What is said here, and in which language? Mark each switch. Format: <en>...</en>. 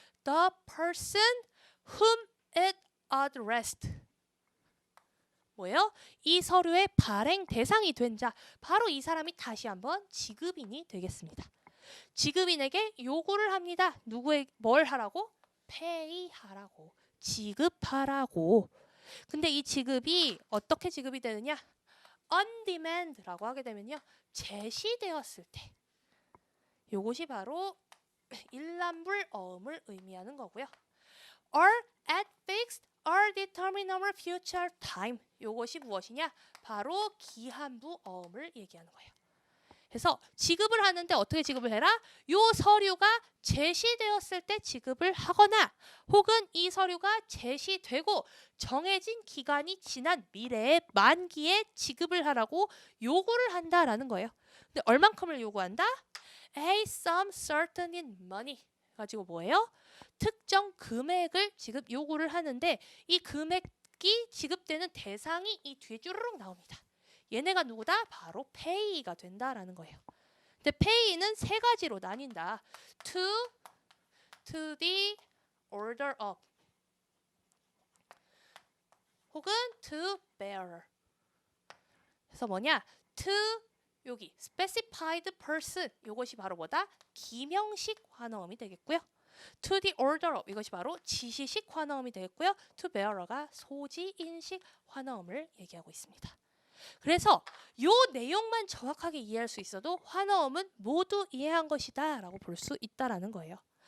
<en>The person whom it addressed.</en> <ko>뭐예요? 이 서류의 발행 대상이 된 자, 바로 이 사람이 다시 한번 지급인이 되겠습니다. 지급인에게 요구를 합니다. 뭘 하라고? 페이하라고, 지급하라고. 근데 이 지급이 어떻게 지급이 되느냐? on demand라고 하게 되면요, 제시되었을 때. 요것이 바로 일람불 어음을 의미하는 거고요.</ko> <en>or at fixed or determined number future time.</en> <ko>요것이 무엇이냐? 바로 기한부 어음을 얘기하는 거예요. 그래서 지급을 하는데 어떻게 지급을 해라? 요 서류가 제시되었을 때 지급을 하거나 혹은 이 서류가 제시되고 정해진 기간이 지난 미래의 만기에 지급을 하라고 요구를 한다라는 거예요. 근데 얼만큼을 요구한다?</ko> <en>A sum certain in money.</en> <ko>가지고 뭐예요? 특정 금액을 지급 요구를 하는데 이 금액이 지급되는 대상이 이 뒤에 쭈르륵 나옵니다. 얘네가 누구다? 바로 pay가 된다라는 거예요. 근데 pay는 세 가지로 나뉜다.</ko> <en>to the order of</en> <ko>혹은</ko> <en>to bearer.</en> <ko>그래서 뭐냐? to 여기</ko> <en>specified person</en> <ko>이것이 바로 뭐다? 기명식 환어음이 되겠고요. to the order of 이것이 바로 지시식 환어음이 되겠고요. to bearer가 소지인식 환어음을 얘기하고 있습니다. 그래서 요 내용만 정확하게 이해할 수 있어도 환어음은 모두 이해한 것이다 라고 볼 수 있다라는 거예요.</ko>